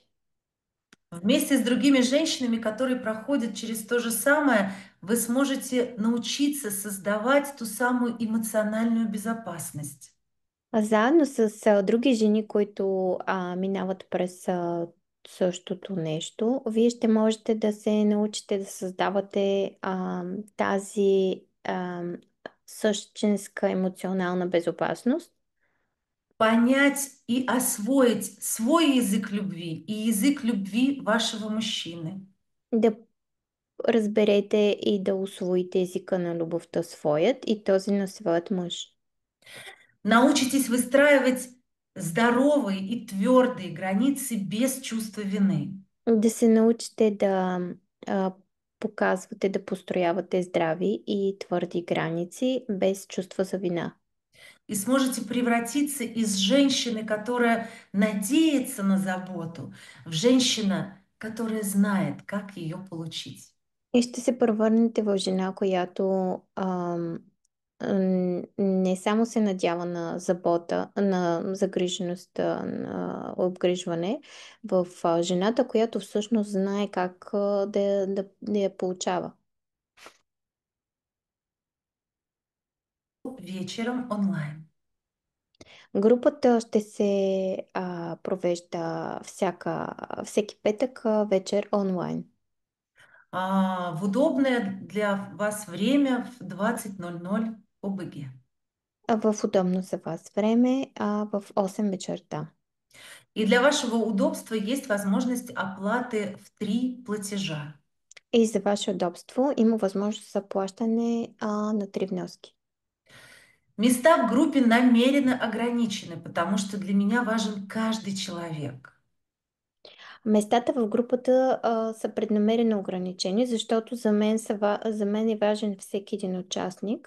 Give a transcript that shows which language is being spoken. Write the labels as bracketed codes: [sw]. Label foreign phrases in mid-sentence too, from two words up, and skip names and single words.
[ru] Вместе с другими женщинами, которые проходят через то же самое, вы сможете научиться создавать ту самую эмоциональную безопасность. [bg] Заедно с други жени, които минават през същото нещо, вие ще можете да се научите да създавате тази същинска емоционална безопасност, [ru] Понять и освоить свой язык любви и язык любви вашего мужчины. [bg] да разберете и да усвоите езика на любовта своят и този на своят мъж. [ru] Научитесь выстраивать здоровые и твердые границы без чувства вины. [bg] Да се научите да а, показвате, да построявате здрави и твърди граници без чувство за вина. [ru] И сможете превратиться из женщины, которая надеется на заботу, в женщину, которая знает, как ее получить. [bg] И ще се превърнете в жена, която не само се надява на забота, на загриженост, на обгрижване в жената, която всъщност знае как да я получава. [ru] Вечером онлайн. [bg] Групата ще се провежда всеки петък вечер онлайн. [ru] В удобное для вас время в 20:00 по БГ. [bg] В удобно за вас време в 8 вечерта. [ru] И для вашего удобства есть возможность оплаты в 3 платежа. [bg] И за ваше удобство има възможност за плащане на 3 вноски. [ru] Места в группе намеренно ограничены, потому что для меня важен каждый человек. [bg] Местата в групата са преднамерено ограничени, защото за мен е важен всеки един участник.